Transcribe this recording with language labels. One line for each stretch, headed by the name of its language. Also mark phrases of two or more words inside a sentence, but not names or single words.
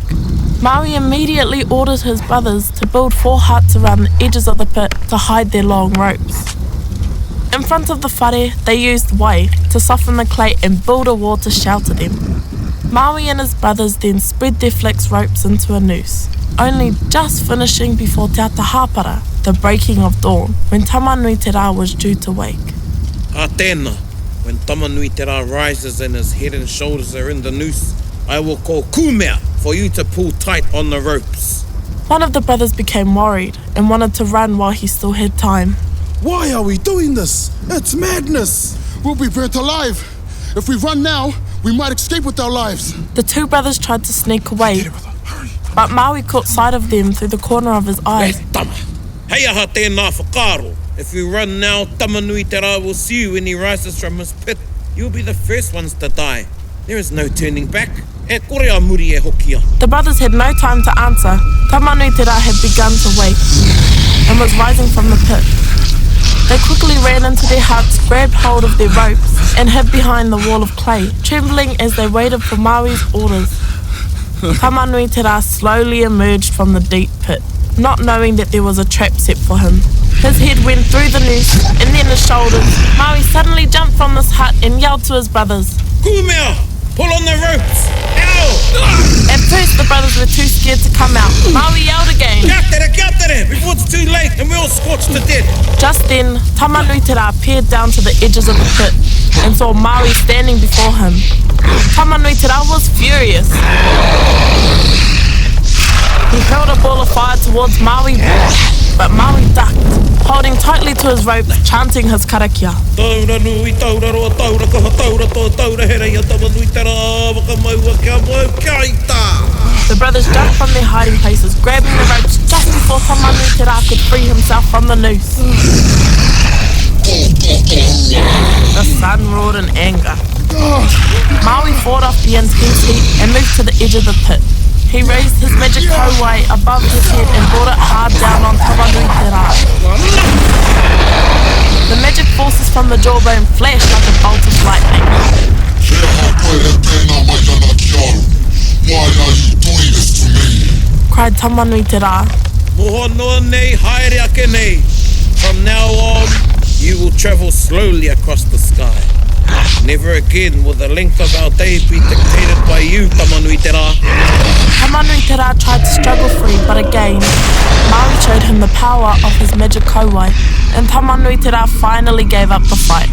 English: Maui immediately ordered his brothers to build 4 huts around the edges of the pit to hide their long ropes. In front of the whare, they used wai to soften the clay and build a wall to shelter them. Maui and his brothers then spread their flax ropes into a noose, only just finishing before
Māori: te ata hāpara,
English: the breaking of dawn, when Tamanui Te Rā was due to wake.
Māori: A tēnā,
English: when Tamanui Te Rā rises and his head and shoulders are in the noose, I will call kumea for you to pull tight on the ropes. One of the brothers became worried and wanted to run while he still had time. Why are we doing this? It's madness! We'll be burnt alive. If we run now, we might escape with our lives. The 2 brothers tried to sneak away, but Maui caught sight of them through the corner of his eye.
Māori: Tama, hei aha tēnā whakaro.
English: If we run now, Tamanui Te Rā will see you when he rises from his pit. You'll be the first ones to die. There is no turning back.
Māori: E kore a muri e hokia.
English: The brothers had no time to answer. Tamanui Te Rā had begun to wake and was rising from the pit. They quickly ran into their huts, grabbed hold of their ropes, and hid behind the wall of clay, trembling as they waited for Maui's orders. Tamanui Te Rā slowly emerged from the deep pit, not knowing that there was a trap set for him. His head went through the noose, and then his shoulders. Maui suddenly jumped from this hut and yelled to his brothers. Kumea, pull on the ropes! Ow! At first, the brothers were too scared to come out. Maui yelled again.
Māori: Kia tere,
English: before it's too late and we're all scorched to death. Just then, Tamanui Te Rā peered down to the edges of the pit and saw Maui standing before him. Tamanui Te Rā was furious. He hurled a ball of fire towards Maui, but Maui ducked, holding tightly to his rope, chanting his karakia.
Māori: Taura nui, taura roa, taura kaha, taura toa, taura hera ia Tamanui Te Rā, whakamaua kia mau, kia ita.
English: The brothers jumped from their hiding places, grabbing the ropes just before Tamanui Te Rā could free himself from the noose. The sun roared in anger. Maui fought off the intense heat and moved to the edge of the pit. He raised his magic kauai above his head and brought it hard down on Tamanui Te Rā. The magic forces from the jawbone flashed like a bolt of lightning. Why are you doing this to me? Cried Tamanui Te Rā.
Māori: Moho noa nei, haere ake nei.
English: From now on, you will travel slowly across the sky. Never again will the length of our day be dictated by you, Tamanui Te Rā. Tamanui Te Rā tried to struggle free, but again, Maui showed him the power of his magic kauai, and Tamanui Te Rā finally gave up the fight.